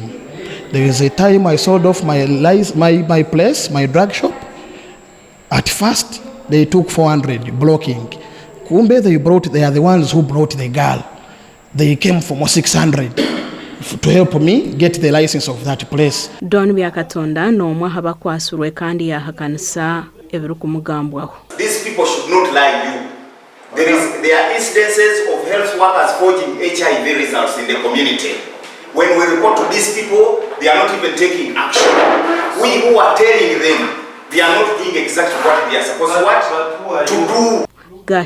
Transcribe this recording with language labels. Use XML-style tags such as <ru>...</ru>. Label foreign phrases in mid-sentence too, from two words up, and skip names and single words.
<en>There is a time I sold off my place, my drug shop. At first, they took 400 blocking. Kumbe they are the ones who brought the girl. They came for more 600 to help me get the license of that place.</en> <nyn>Doni bya Katonda n'omwe Bakwatsirwe kandi yahakanisa ebiri kumugambwaho.</nyn> <en>These people should not lie you. There are incidences of health workers forging HIV results in the community. When we report to these people, they are not even taking action. We who are telling them, they are not doing exactly what they are supposed to do.</en>